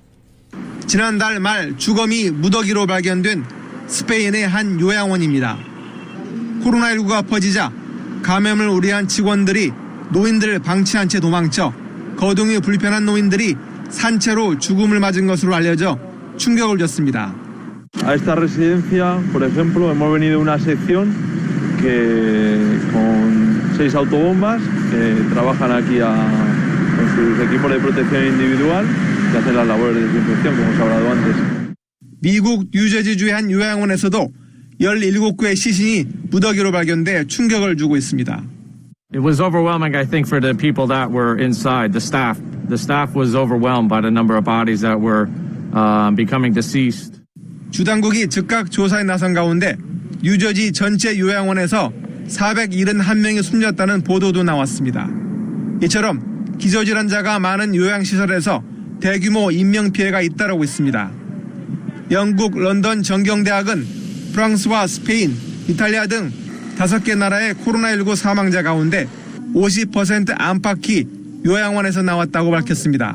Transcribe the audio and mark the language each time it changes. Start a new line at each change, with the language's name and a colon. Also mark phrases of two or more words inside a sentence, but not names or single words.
Korean: 지난달 말 주검이 무더기로 발견된 스페인의 한 요양원입니다. 코로나19가 퍼지자 감염을 우려한 직원들이 노인들을 방치한 채 도망쳐 거동이 불편한 노인들이 산채로 죽음을 맞은 것으로 알려져 충격을 줬습니다.
Spanish: A esta residencia, por ejemplo, hemos venido a una sección que con 6 autobombas que trabajan aquí con sus equipos de protección individual que hacen las labores de desinfección, como se ha hablado antes.
Korean: 미국 뉴저지주의 한 요양원에서도 17구의 시신이 무더기로 발견돼 충격을 주고 있습니다.
English: It was overwhelming, I think, for the people that were inside, the staff. The staff was overwhelmed by the number of bodies that were becoming deceased.
Korean: 주 당국이 즉각 조사에 나선 가운데 뉴저지 전체 요양원에서 471명이 숨졌다는 보도도 나왔습니다. 이처럼 기저질환자가 많은 요양시설에서 대규모 인명피해가 잇따르고 있습니다. 영국 런던 정경대학은 프랑스와 스페인, 이탈리아 등 5개 나라의 코로나19 사망자 가운데 50% 안팎이 요양원에서 나왔다고 밝혔습니다.